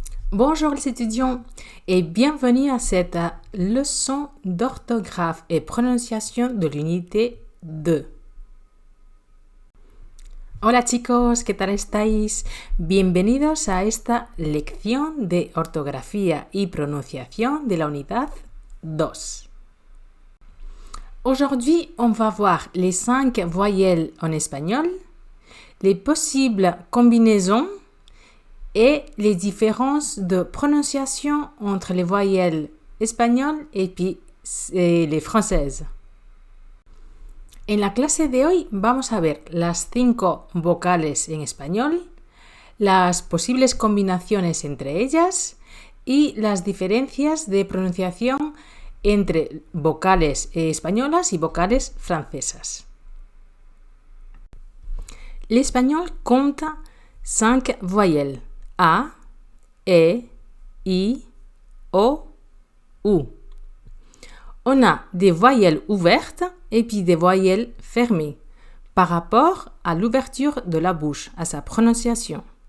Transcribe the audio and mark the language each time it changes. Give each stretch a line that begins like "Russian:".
French: Bonjour les étudiants et bienvenue à cette leçon d'orthographe et prononciation de l'unité 2.
Spanish: Hola chicos, ¿qué tal estáis? Bienvenidos a esta lección de ortografía y prononciación de la unidad 2.
French: Aujourd'hui, on va voir les 5 voyelles en espagnol, les possibles combinaisons et les différences de prononciation entre les voyelles espagnoles et les francaises.
Spanish: En la clase de hoy vamos a ver las 5 vocales en español, las posibles combinaciones entre ellas y las diferencias de pronunciación entre vocales españolas y vocales francesas.
French: L'espagnol compte 5 voyelles. A, E, I, O, U. On a des voyelles ouvertes et puis des voyelles fermées par rapport à l'ouverture de la bouche, à sa prononciation.